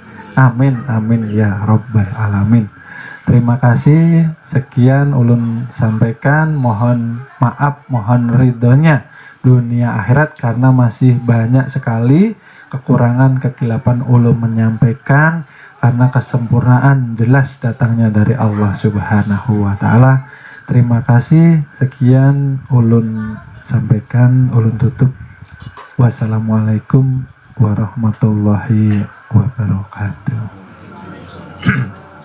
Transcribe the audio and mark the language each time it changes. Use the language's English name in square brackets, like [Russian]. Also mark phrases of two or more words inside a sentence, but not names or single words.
[Arabic] Amin, amin ya Rabbal Alamin. [Indonesian] Terima kasih, sekian ulun sampaikan, mohon maaf, mohon ridhonya dunia akhirat karena masih banyak sekali kekurangan, kekilapan ulun menyampaikan, karena kesempurnaan jelas datangnya dari Allah [Arabic] Subhanahu wa Ta'ala. [Indonesian] Terima kasih, sekian ulun sampaikan, ulun tutup. [Arabic] Wassalamualaikum warahmatullahi wabarakatuh.